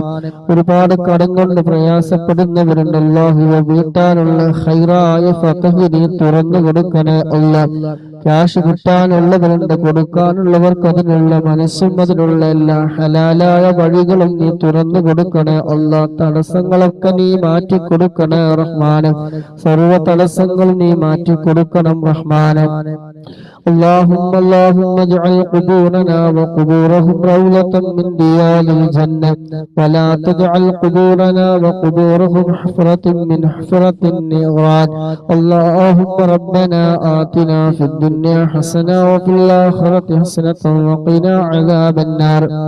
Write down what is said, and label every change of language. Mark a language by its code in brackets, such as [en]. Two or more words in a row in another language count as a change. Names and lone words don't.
[ml] ഒരുപാട് കടം കൊണ്ട് പ്രയാസപ്പെടുന്നവരുണ്ട്. അല്ലാഹുവേ വീട്ടാനുള്ള ഖൈറായ ഫതഹ് നീ തുറന്നു കൊടുക്കണേ അല്ലാഹ്. ക്യാഷ് കിട്ടാനുള്ളവരുണ്ട്, കൊടുക്കാനുള്ളവർക്ക് അതിനുള്ള മനസ്സും അതിനുള്ള എല്ലാ ഹലാലായ വഴികളും നീ തുറന്നു കൊടുക്കണേ അല്ലാഹ്. തടസ്സങ്ങളൊക്കെ നീ മാറ്റി കൊടുക്കണേ റഹ്മാനെ. സർവ്വ തടസ്സങ്ങൾ നീ മാറ്റി കൊടുക്കണം റഹ്മാനെ. [ar] اللهم اجعل قبورنا وقبورهم روضة من رياض الجنة ولا تجعل قبورنا وقبورهم حفرة من حفرة النيران. اللهم ربنا آتنا في الدنيا حسنة وفي الآخرة حسنة وقنا عذاب النار.